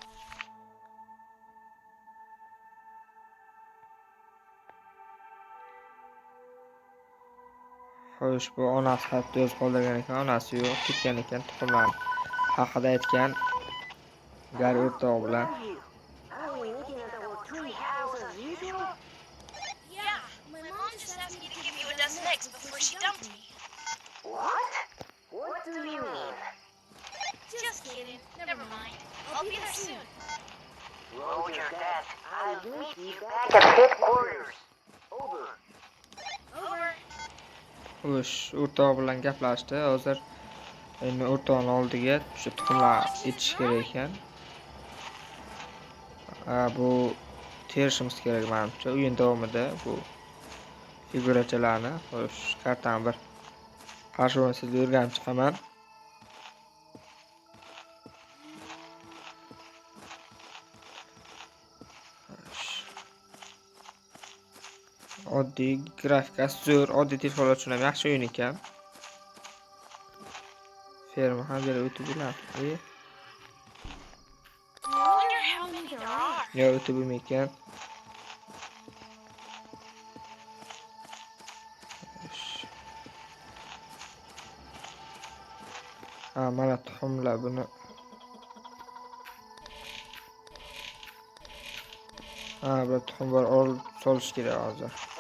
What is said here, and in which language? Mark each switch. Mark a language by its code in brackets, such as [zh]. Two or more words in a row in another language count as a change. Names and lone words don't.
[uz] Xo'sh, bu onasi xatda yozib qoldirgan ekan. Onasi yo'q, ketgan ekan. Tuxumlar haqida aytgan. Gari o'rtog'i bilan. [en] What? What do you mean? Just kidding. Never mind. I'll be there soon. Roger that. I'll meet you back at headquarters. Over. Over. [uz] Xo'sh, o'rtog'i bilan gaplashdi. Hozir endi o'rtog'ining oldiga shu tuxumlar yetish kerak ekan. Bu terishimiz kerak menimcha. O'yin davomida bu figurachalarni, xo'sh, kartani bir qarshi o'yinsiz o'rganib chiqaman. Oddiy grafikasi zo'r, oddiy telefonlar uchun ham yaxshi o'yin ekan. Ferma ham berib o'tib bo'ladi. [en] Wonder how many there are. [uz] Yo, o'tib bo'lmaykan. Mana tuxumlar buni. Bu tuxum bor, olib solish kerak hozir.